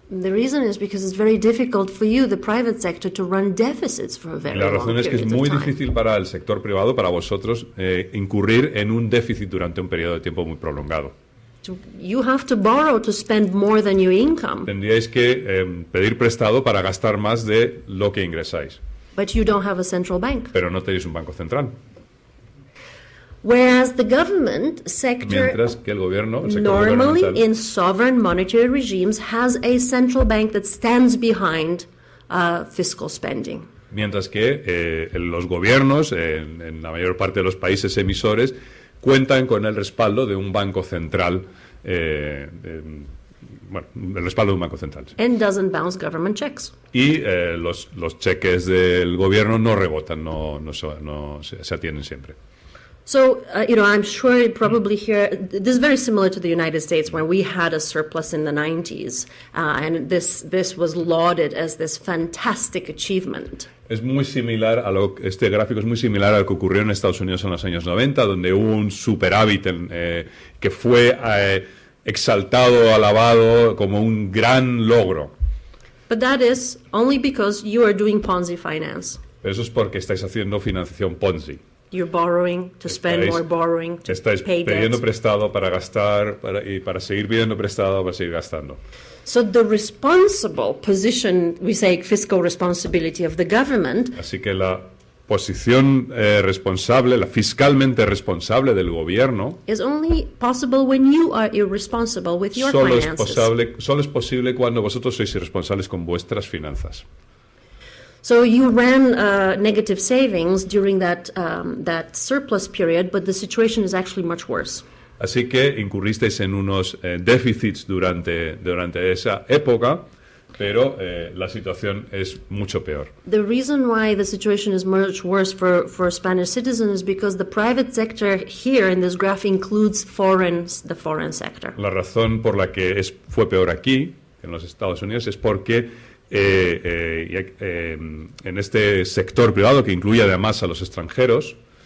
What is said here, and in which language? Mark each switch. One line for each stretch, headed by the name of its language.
English: The reason is because it's very difficult for you, the private sector, to run deficits for a
Spanish: Y
English: very
Spanish: la
English: long
Spanish: razón es que es
English: period
Spanish: muy
English: of time.
Spanish: difícil para el sector privado, para vosotros, incurrir en un déficit durante un periodo de tiempo muy prolongado.
English: You have to borrow to spend more than your income,
Spanish: Tendríais que pedir prestado para gastar más de lo que ingresáis,
English: but you don't have a central bank.
Spanish: pero no tenéis un banco central.
English: Whereas the government sector
Spanish: Mientras que el gobierno, el sector
English: normally
Spanish: gubernamental,
English: in sovereign monetary regimes has a central bank that stands behind fiscal spending.
Spanish: mientras que los gobiernos, en la mayor parte de los países emisores, cuentan con el respaldo de un banco central, el respaldo de un banco central. Sí.
English: And doesn't bounce government checks.
Spanish: Y los cheques del gobierno no rebotan, no se atienden siempre.
English: So, I'm sure probably here, this is very similar to the United States when we had a surplus in the 90s, and this was lauded as this fantastic achievement.
Spanish: Es muy similar este gráfico es muy similar a lo que ocurrió en Estados Unidos en los años 90, donde hubo un superávit que fue exaltado, alabado como un gran logro.
English: But that is only because you are doing Ponzi finance.
Spanish: Pero eso es porque estáis haciendo financiación Ponzi.
English: You're borrowing to spend more borrowing, to
Spanish: estáis
English: pay
Spanish: pidiendo
English: debt.
Spanish: Prestado para gastar y para seguir pidiendo prestado para seguir gastando.
English: So the responsible position, we say fiscal responsibility of the government,
Spanish: Así que la posición responsable, la fiscalmente responsable del gobierno,
English: is only possible when you are irresponsible with your finances.
Spanish: solo es posible cuando vosotros sois irresponsables con vuestras finanzas.
English: So you ran negative savings during that surplus period, but the situation is actually much worse.
Spanish: Así que incurristeis en unos déficits durante esa época, pero la situación es mucho peor.
English: The reason why the situation is much worse for Spanish citizens is because the private sector here in this graph includes the foreign sector.
Spanish: La razón por la que fue peor aquí, en los Estados Unidos, es porque en este sector privado, que incluye además a los extranjeros.